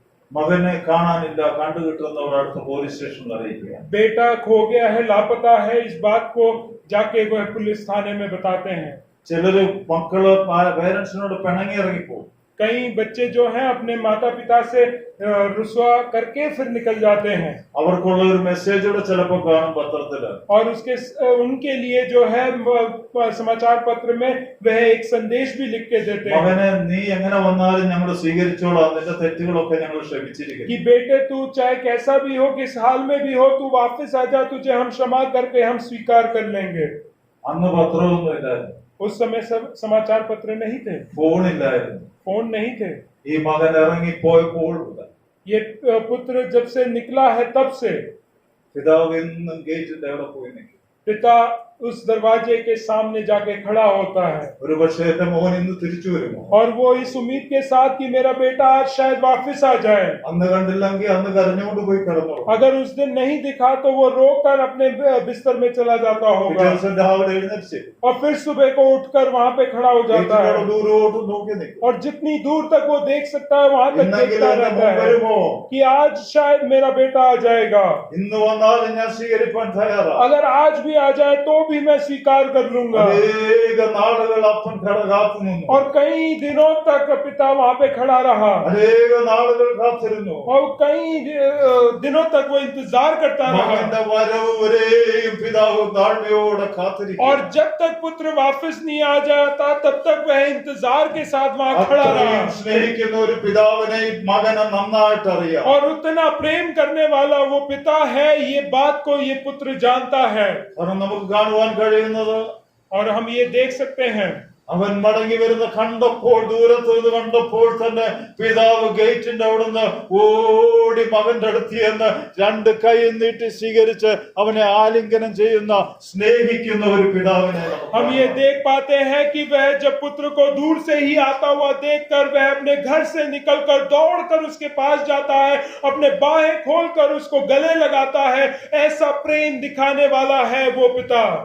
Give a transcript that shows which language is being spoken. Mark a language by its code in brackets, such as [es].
[ml] മകനെ കാണാനില്ല, കണ്ടുകിട്ടുന്നവർ അടുത്ത പോലീസ് സ്റ്റേഷനിൽ അറിയിക്കുക. [hi] बेटा खो गया है, लापता है, इस बात को जाके वह पुलिस थाने में बताते हैं। [ml] ചിലര് മക്കള് പേരൻസിനോട് പിണങ്ങി ഇറങ്ങിപ്പോകും. [hi] कई बच्चे जो हैं अपने माता पिता से रुसवा करके फिर निकल जाते हैं। [ml] അവർക്കുള്ള ഒരു മെസ്സേജ് കൂടെ ചിലപ്പോൾ കാണും പത്രത്തില്. [hi] और उनके लिए जो है समाचार पत्र में वह एक संदेश भी लिख के देते हैं [ml] മകനെ നീ എങ്ങനെ വന്നാലും ഞങ്ങൾ സ്വീകരിച്ചോളാം, നിന്റെ തെറ്റുകളൊക്കെ ഞങ്ങൾ ക്ഷമിച്ചിരിക്കുന്നു. [hi] कि बेटे तू चाहे कैसा भी हो, किस हाल में भी हो, तू वापस आजा, तुझे हम क्षमा करके हम स्वीकार कर लेंगे। [ml] അന്ന് പത്രമൊന്നും ഇല്ലായിരുന്നു, [hi] उस समय सब समाचार पत्र नहीं थे, [ml] ഫോണില്ലായിരുന്നു. [hi] फोन नहीं थे। [ml] ഈ മകൻ ഇറങ്ങിപ്പോയപ്പോൾ [hi] ये पुत्र जब से निकला है तब से [ml] പിതാവ് എന്നും ഗേറ്റിന്റെ അവിടെ പോയി നിൽക്കും. [hi] पिता उस दरवाजे के सामने जाके खड़ा होता है [ml] ഒരു പക്ഷേ എന്റെ മോൻ ഇന്ന് തിരിച്ചു വരുമോ? [hi] और वो इस उम्मीद के साथ कि मेरा बेटा आज शायद वापस आ जाए। [ml] അന്ന് കണ്ടില്ലെങ്കിൽ അന്ന് കരഞ്ഞുകൊണ്ട് പോയി കിടന്നു. [hi] अगर उस दिन नहीं दिखा तो वो रोकर अपने बिस्तर में चला जाता [ml] പിറ്റേ [hi] होगा [ml] ദിവസം രാവിലെ എഴുന്നേറ്റ് [hi] और फिर सुबह को उठकर वहां पे खड़ा हो जाता है [ml] ദൂരോട്ട് നോക്കി നിൽക്കും. [hi] और जितनी दूर तक वो देख सकता है वहां तक [ml] ഇന്നെങ്കിലും [hi] देखता [ml] എന്റെ [hi] रहता [ml] മോൻ [hi] है [ml] വരുമോ? [hi] कि आज शायद मेरा बेटा आ जाएगा। [ml] ഇന്ന് വന്നാലും ഞാൻ സ്വീകരിപ്പാൻ തയ്യാറാണ്. [hi] अगर आज भी आ जाए तो भी मैं स्वीकार कर लूंगा। [ml] അനേക നാളുകൾ അപ്പൻ കാത്തു നിന്നു. [hi] और कई दिनों तक पिता वहां पे खड़ा रहा [ml] അനേക നാളുകൾ കാത്തിരുന്നു. [hi] और कई दिनों तक वो इंतजार करता रहा [ml] മകന്റെ വരവ് വരെയും പിതാവ് താഴ്മയോടെ കാത്തിരിക്കും. [hi] और जब तक पुत्र वापस नहीं आ जाता तब तक वह इंतजार के साथ वहां खड़ा रहा [ml] അത്രയും സ്നേഹിക്കുന്ന ഒരു പിതാവിനെ മകനെ നന്നായിട്ട് അറിയാം. [hi] और उतना प्रेम करने वाला वो पिता है, ये बात को ये पुत्र जानता है। [ml] കാരണം നമുക്ക് കാണുവാൻ കഴിയുന്നത് [hi] और हम ये देख सकते हैं [ml] അവൻ മടങ്ങി വരുന്ന കണ്ടപ്പോൾ, ദൂരത്ത് നിന്ന് കണ്ടപ്പോൾ തന്നെ പിതാവ് ഗേറ്റിന്റെ അവിടുന്ന് ഓടി മകന്റെ അടുത്ത് ചെന്ന് രണ്ട് കൈ നീട്ടി സ്വീകരിച്ച് അവനെ ആലിംഗനം ചെയ്യുന്ന സ്നേഹിക്കുന്ന ഒരു പിതാവിനെ [hi] हम ये देख पाते हैं कि वह जब पुत्र को दूर से ही आता हुआ देखकर वह अपने घर से निकलकर दौड़कर उसके पास जाता है, अपने बाहें खोलकर उसको गले लगाता है। ऐसा प्रेम दिखाने वाला है वो पिता।